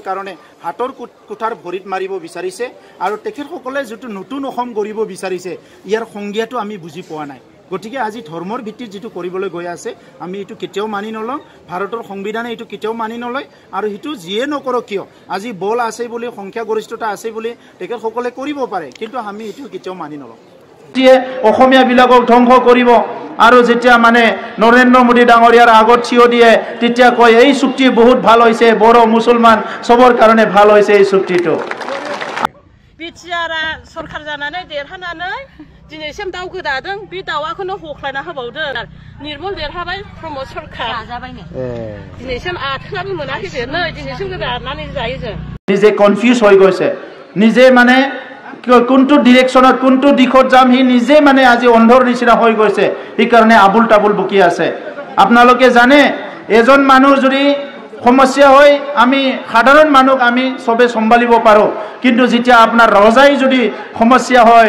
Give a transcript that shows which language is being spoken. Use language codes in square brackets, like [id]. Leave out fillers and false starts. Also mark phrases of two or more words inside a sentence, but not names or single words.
[as] কাৰণে হাতৰ কুঠাৰ ভৰিত মাৰিব বিচাৰিছে আৰু তেখেতসকলে যেটো নতুন অসম গঢ়িব বিচাৰিছে ইয়াৰ সংজ্ঞাটো আমি বুজি পোৱা নাই গতিকে আজি ধৰ্মৰ ভিত্তিত যেটো কৰিবলৈ গৈ আছে আমি এটো কেতিয়াও মানি নলওঁ ভাৰতৰ সংবিধানে এটো কেতিয়াও মানি নলয় আৰু হিটো যিয়ে নকৰক কিয় আজি বল আছে বুলি সংখ্যাগৰিষ্ঠতা আছে বুলি তেখেতসকলে কৰিব পাৰে কিন্তু আমি এটো কেতিয়াও মানি নলওঁ অসমীয়া বিলাকক ধ্বংস কৰিব আৰু যেতিয়া মানে নৰেন্দ্ৰ মোদী ডাঙৰীয়াৰ আগত থিয় দিয়ে তেতিয়া কয় এই চুক্তি বহুত ভাল হৈছে বড় মুছলমান সবৰ কাৰণে ভাল হৈছে এই চুক্তিটো [brx] बिटिआरआ सरकार जानानै देरहानानै दिनैसिम दाउ गोदादों बे दाउआखौनो हख्लायना होबावदों निर्मल देरहाबाय प्रमोद सरकार जाजाबायनो दिनैसिम आथोनाबो मोनाखै देरनो दिनैसिम गोदानानै जायो जों [as] নিজে কনফিউজ হৈ গৈছে নিজে মানে কোনটো ডিৰেকশনত কোনটো দিশত যাম হি নিজে মানে আজি অন্ধৰ নিচিনা হৈ গৈছে এই কাৰণে আবুল টাবুল বকি আছে আপোনালোকে জানে এজন মানুহ যদি সমস্যা হয় আমি সাধাৰণ মানুহ আমি সবে সম্ভালিব পাৰো কিন্তু যেতিয়া আপোনাৰ ৰজাই যদি সমস্যা হয়